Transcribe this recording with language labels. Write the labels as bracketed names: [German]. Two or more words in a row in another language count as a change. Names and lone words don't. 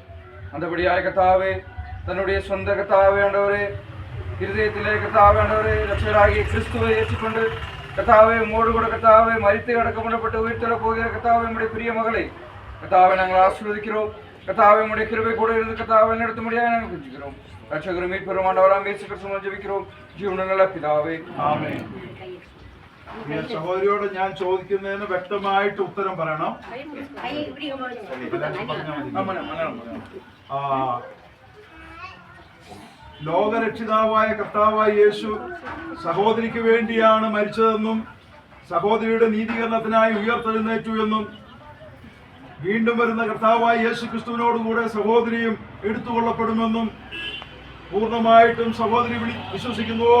[Tamil] அந்தபடியாக கர்த்தாவே தன்னுடைய சொந்த கர்த்தாவே ஆண்டவரே இருதயத்திலே கர்த்தாவே ஆண்டவரே இரட்சகராகிய கிறிஸ்துவை ஏற்றுக்கொண்டு கர்த்தாவே உம்மோடு கூட கர்த்தாவே மரித்து அடக்கம் பண்ணப்பட்டு உயிர்த்தெழப் போகிற கர்த்தாவே உம்முடைய பிரிய மகளை கர்த்தாவே நாங்கள் ஆசீர்வதிக்கிறோம். கர்த்தாவே உம்முடைய கிருபை கூட இருந்து கர்த்தாவே நடத்த முடியாது நாங்கள் புரிஞ்சுக்கிறோம். ரட்சகரும் மீட்பெரும் ஆண்டவராம் இயேசு கிறிஸ்துவின் ஜெபிக்கிறோம் [Malayalam] ജീവനുള്ള പിതാവേ, ആമേൻ. സഹോദരിയോട് ഞാൻ ചോദിക്കുന്നതിന് വ്യക്തമായിട്ട് ഉത്തരം പറയണം. ലോകരക്ഷിതാവായ കർത്താവായ യേശു സഹോദരിക്ക് വേണ്ടിയാണ് മരിച്ചതെന്നും സഹോദരിയുടെ നീതീകരണത്തിനായി ഉയർത്തെഴുന്നേറ്റു എന്നും വീണ്ടും വരുന്ന കർത്താവായ യേശു ക്രിസ്തുവിനോടുകൂടെ സഹോദരിയും എടുത്തുകൊള്ളപ്പെടുമെന്നും പൂർണ്ണമായിട്ടും സഹോദരി വിശ്വസിക്കുന്നുവോ?